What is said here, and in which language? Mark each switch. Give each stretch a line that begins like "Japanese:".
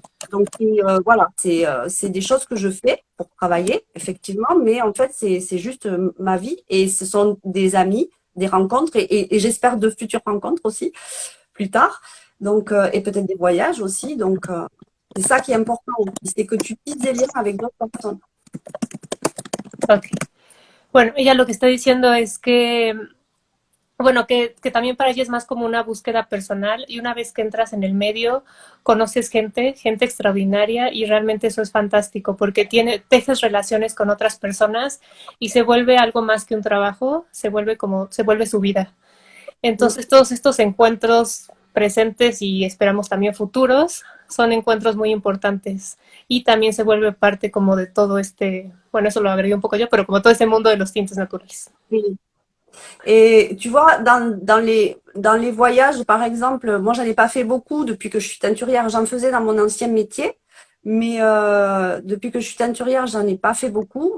French: Donc, voilà, c'est des choses que je fais pour travailler, effectivement, mais en fait, c'est juste ma vie, et ce sont des amis, des rencontres, et j'espère de futures rencontres aussi. plus tard. Donc, et peut-être des voyages aussi. Donc, c'est ça qui est important, c'est que tu tisses des liens avec d'autres personnes. Ok.
Spanish: Bueno, ella lo que está diciendo es que, bueno, que también para ella es más como una búsqueda personal y una vez que entras en el medio, conoces gente, gente extraordinaria y realmente eso es fantástico porque tejes relaciones con otras personas y se vuelve algo más que un trabajo, se vuelve su vida. Entonces, todos estos encuentros presentes y esperamos también futuros son encuentros muy importantes y también se vuelve parte como de todo este, bueno, eso lo agregué un poco yo, pero como todo este mundo de los tintes naturales.
French: Oui. Et tu vois, dans les voyages, par exemple, moi, j'en ai pas fait beaucoup depuis que je suis teinturière. J'en faisais dans mon ancien métier, mais depuis que je suis teinturière, j'en ai pas fait beaucoup.